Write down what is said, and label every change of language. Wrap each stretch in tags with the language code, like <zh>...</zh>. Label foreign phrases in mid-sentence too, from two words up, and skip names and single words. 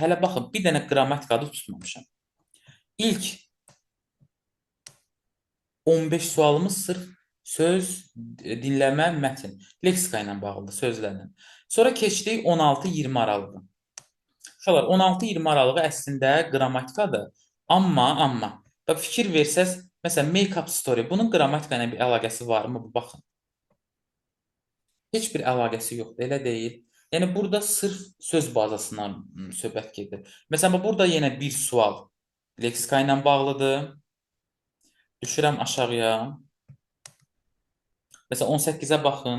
<az>Hələ baxın, bir dənə qrammatikadı tutmamışam. İlk 15 sualımız sırf söz, dinləmə, mətn, leksika ilə bağlıdır, sözlərlə. Sonra keçdik 16-20 aralığı. Uşaqlar, 16-20 aralığı əslində qrammatikadır. Amma, bax, fikir versəz, məsələn,</az> <en>make-up story,</en> <az>bunun qrammatika ilə bir əlaqəsi varmı? Baxın. Heç bir əlaqəsi yoxdur, elə deyil. Yəni, burada sırf söz bazasından söhbət gedir. Məsələn, burada yenə bir sual leksika ilə bağlıdır. Düşürəm aşağıya. Məsələn, 18-ə baxın.</az>